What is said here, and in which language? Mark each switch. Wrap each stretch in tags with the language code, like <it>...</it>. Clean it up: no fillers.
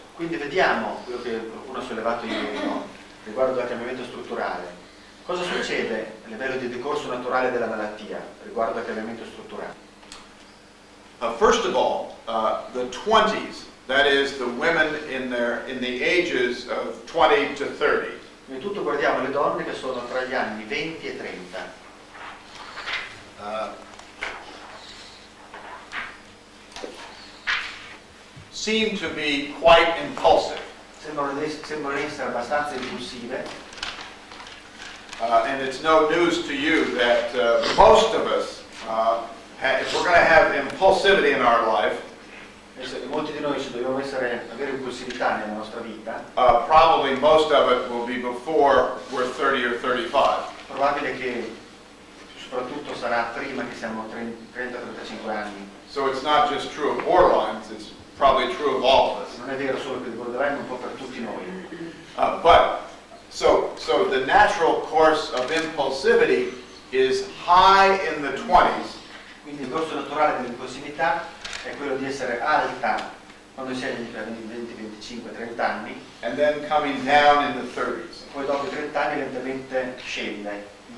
<it>Quindi vediamo quello che qualcuno ha sollevato ieri, no? Riguardo al cambiamento strutturale. Cosa succede a livello di decorso naturale della malattia riguardo al cambiamento strutturale?</it> <en>First of all, the 20s, that is the women in the ages of 20 to 30.</en> <it>Prima di tutto guardiamo le donne che sono tra gli anni 20 e 30.</it> <en>Seem to be quite impulsive.</en> <it>Sembrano essere abbastanza impulsive.</it> <en>And it's no news to you that most of us, if we're going to have impulsivity in our life,</en> <it>Molti di noi se dobbiamo avere impulsività nella nostra vita,</it> <en>probably most of it will be before we're 30 or 35.</en> <it>probabile che soprattutto sarà prima che siamo 30-35 anni.</it> <en>So it's not just true of borderlines, it's probably true of all of us.</en> <it>Non è vero solo per il borderline, ma un po' per tutti noi.</it> <en>So the natural course of impulsivity is high in the 20s,</en> <it>Quindi il corso naturale dell'impulsività è quello di essere alta quando si è negli 20, 25, 30 anni,</it> <en>and then coming down in the 30s.</en> <it>poi dopo i 30 anni lentamente scende.</it>